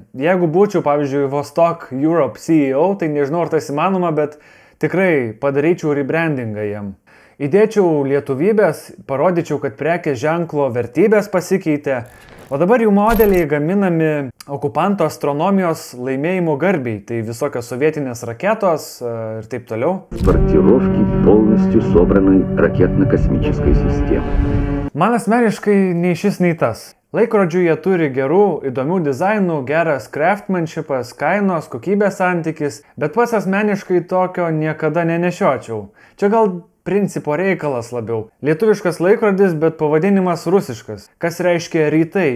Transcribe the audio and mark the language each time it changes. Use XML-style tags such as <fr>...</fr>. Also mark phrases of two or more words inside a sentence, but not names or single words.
<lt>Jeigu būčiau, pavyzdžiui, Vostok Europe CEO, tai nežinau, ar tas įmanoma, bet tikrai padaryčiau rebrandingą jiem. Įdėčiau lietuvybės, parodyčiau, kad prekės ženklo vertybės pasikeitė. O dabar jų modeliai gaminami okupanto astronomijos laimėjimų garbiai, tai visokios sovietinės raketos ir taip toliau.</lt> <ru>Сортировки полностью собранной ракетно-космической системы.</ru> <lt>Man asmeniškai nei šis, nei tas. Laikrodžių jie turi gerų, įdomių dizainų, geras craftsmanshipas, kainos, kokybės santykis, bet pats asmeniškai tokio niekada nenešiočiau. Čia gal principo reikalas labiau. Lietuviškas laikrodis, bet pavadinimas rusiškas, kas reiškia rytai.</lt>